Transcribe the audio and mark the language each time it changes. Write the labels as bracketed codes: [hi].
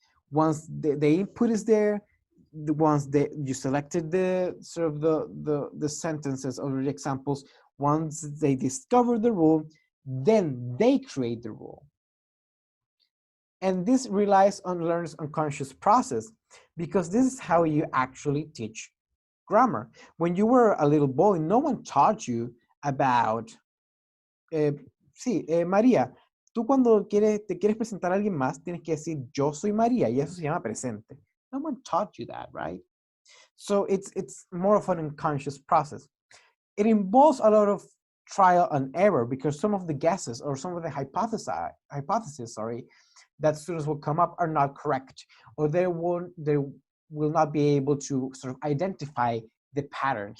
[en] Once the input is there, once you selected the sort of the sentences or the examples, once they discover the rule, then they create the rule. And this relies on learner's unconscious process, because this is how you actually teach grammar. When you were a little boy, no one taught you about, [es] María, tú cuando te quieres presentar a alguien más, tienes que decir yo soy María, y eso se llama presente. [en] No one taught you that, right? So it's more of an unconscious process. It involves a lot of trial and error, because some of the guesses or some of the hypotheses, that students will come up are not correct, or they will not be able to sort of identify the pattern.